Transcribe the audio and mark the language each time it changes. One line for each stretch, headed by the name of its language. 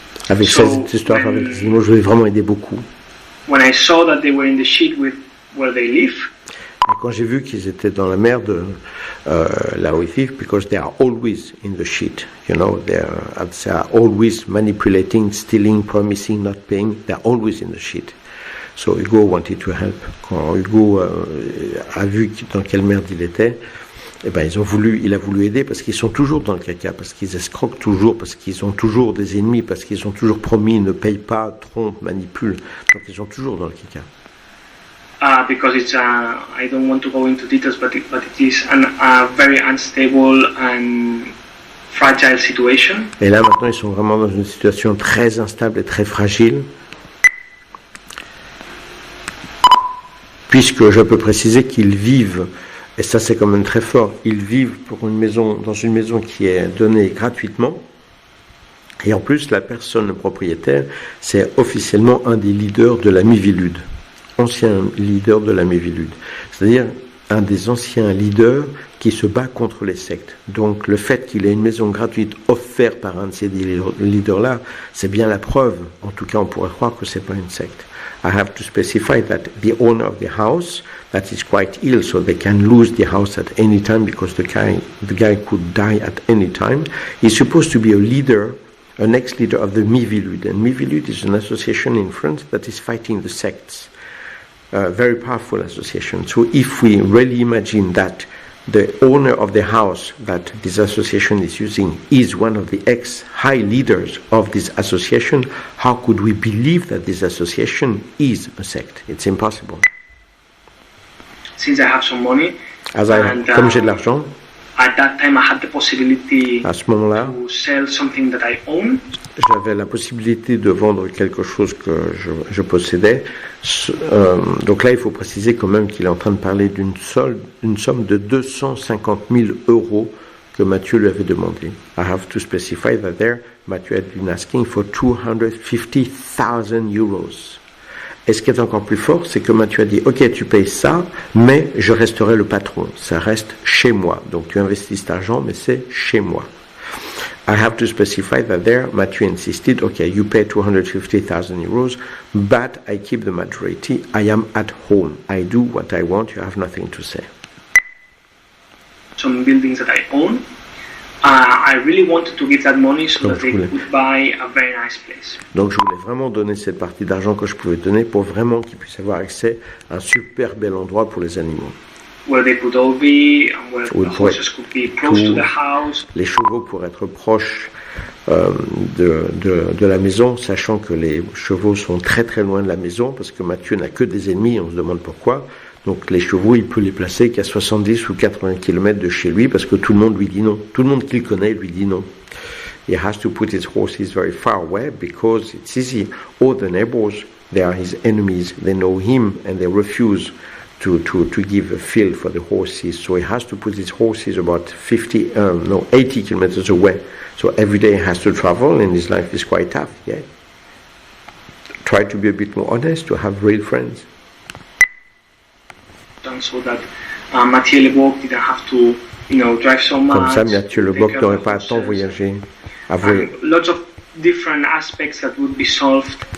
French: Avec cette histoire avec les animaux, je voulais vraiment aider beaucoup.
English: When I saw that they were in the sheet where they live,
French: et quand j'ai vu qu'ils étaient dans la mer de là où ils vivent,
English: because they are always in the sheet, you know, they are always manipulating, stealing, promising, not paying. They are always in the sheet. So Hugo wanted to help.
French: Quand Hugo a vu dans quelle merde il était, eh ben il a voulu aider parce qu'ils sont toujours dans le caca, parce qu'ils escroquent toujours, parce qu'ils ont toujours des ennemis, parce qu'ils ont toujours promis, ne payent pas, trompent, manipulent. Donc ils sont toujours dans le caca.
English: Because it's I don't want to go into details, but it is a very unstable and fragile situation.
French: Et là maintenant ils sont vraiment dans une situation très instable et très fragile. Puisque je peux préciser qu'ils vivent, et ça c'est quand même très fort, ils vivent dans une maison qui est donnée gratuitement. Et en plus la personne, le propriétaire, c'est officiellement un des leaders de la Mivilude. Ancien leader de la Mivilude, c'est-à-dire un des anciens leaders qui se bat contre les sectes. Donc le fait qu'il ait une maison gratuite offerte par un de ces leaders-là, c'est bien la preuve. En tout cas, on pourrait croire que c'est pas une secte.
English: I have to specify that the owner of the house, that is quite ill, so they can lose the house at any time because the guy could die at any time. He's supposed to be a leader, an ex-leader of the Mivilude, and Mivilude is an association in France that is fighting the sects. Very powerful association. So if we really imagine that the owner of the house that this association is using is one of the ex-high leaders of this association, how could we believe that this association is a sect? It's impossible. Since I have some money,
French: comme j'ai de l'argent,
English: at that time I had the possibility
French: à ce moment-là,
English: to sell something that I own.
French: J'avais la possibilité de vendre quelque chose que je possédais. Donc là, il faut préciser quand même qu'il est en train de parler d'une somme de 250 000 euros que Mathieu lui avait demandé.
English: I have to specify that there, Mathieu had been asking for 250,000 euros.
French: Et ce qui est encore plus fort, c'est que Mathieu a dit, ok, tu payes ça, mais je resterai le patron. Ça reste chez moi. Donc tu investis cet argent, mais c'est chez moi.
English: I have to specify that there, Mathieu insisted, okay, you pay 250,000 euros, but I keep the majority. I am at home. I do what I want. You have nothing to say. Some buildings that I own, I really wanted to give that money so that they could buy a very nice place.
French: Donc je voulais vraiment donner cette partie d'argent que je pouvais donner pour vraiment qu'ils puissent avoir accès à un super bel endroit pour les animaux.
English: Where they could all be, and where the horses could be close to the house.
French: Les chevaux pourraient être proches de la maison, sachant que les chevaux sont très très loin de la maison, parce que Mathieu n'a que des ennemis, on se demande pourquoi. Donc les chevaux, il peut les placer qu'à 70 ou 80 km de chez lui, parce que tout le monde lui dit non. Tout le monde qu'il connaît lui dit non.
English: He has to put his horses very far away, because it's easy. All the neighbors, they are his enemies, they know him, and they refuse to give a field for the horses. So he has to put his horses about 80 kilometers away. So every day he has to travel, and his life is quite tough, yeah. Try to be a bit more honest, to have real friends. So that Mathieu Leboeuf didn't have to, drive so much.
French: Comme ça, Mathieu Leboeuf n'aurait pas à tant voyager.
English: Lots of different aspects that would be solved.